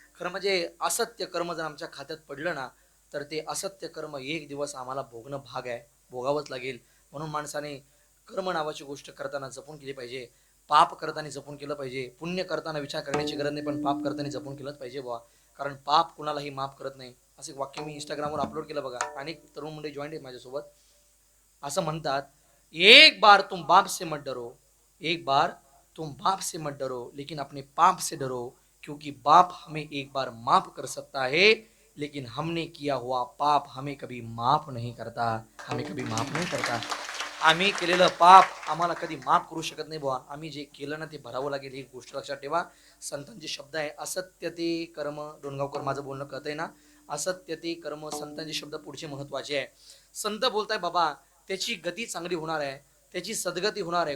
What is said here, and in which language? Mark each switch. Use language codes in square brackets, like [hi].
[mr] खरं म्हणजे असत्य कर्म जर आमच्या खात्यात पडलं ना तर ते असत्य कर्म एक दिवस आम्हाला भोगणं भाग आहे, भोगावंच लागेल. म्हणून माणसाने कर्म नावाची गोष्ट करताना जपून केली पाहिजे, पाप करताना जपून केलं पाहिजे. पुण्य करताना विचार करण्याची गरज नाही, पण पाप करताना जपून केलंच पाहिजे बुवा. कारण पाप कुणालाही माफ करत नाही. असं एक वाक्य मी इंस्टाग्रामवर अपलोड केलं बघा. अनेक तरुण मुले जॉईन आहेत माझ्यासोबत. असं म्हणतात, [hi] एक बार तुम बाप से मत डरो, एक बार तुम बाप से मत डरो, लेकिन अपने पाप से डरो, क्योंकि बाप हमें एक बार माफ कर सकता है, लेकिन हमने किया हुआ पाप हमें कभी माफ नहीं करता, हमें कभी माफ नहीं करता. [mr] आम्ही केलेलं पाप आम्हाला कधी माफ करू शकत नाही बुवा. आम्ही जे केलं ना ते भरावं लागेल, ही गोष्ट लक्षात ठेवा. संतांचे शब्द आहे, असत्य ते कर्म. डोणगावकर माझं बोलणं कळतंय ना. असत्य ते कर्म, संतांचे शब्द पुढचे महत्वाचे आहे. संत बोलताय बाबा त्याची गती चांगली होणार आहे, त्याची सद्गती होणार आहे.